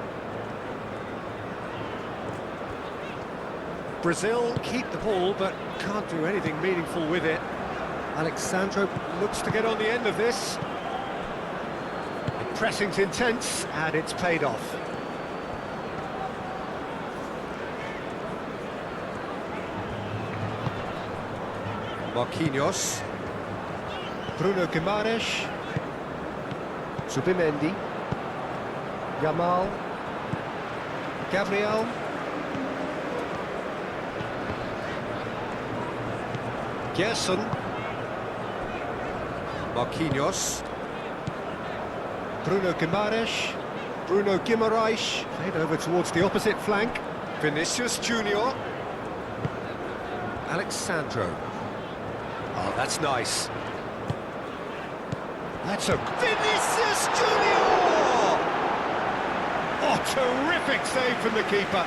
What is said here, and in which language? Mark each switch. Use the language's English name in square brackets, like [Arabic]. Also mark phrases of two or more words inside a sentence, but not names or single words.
[English] Brazil keep the ball, but can't do anything meaningful with it. Alexandro looks to get on the end of this. The pressing's intense, and it's paid off. Marquinhos. Bruno Guimaraes. Subimendi. Yamal. Gabriel. Gerson. Marquinhos. Bruno Guimaraes. Bruno Guimaraes. Played over towards the opposite flank. Vinicius Junior. Alexandro. Oh, that's nice. That's a... Vinicius Junior! Oh, terrific save from the keeper.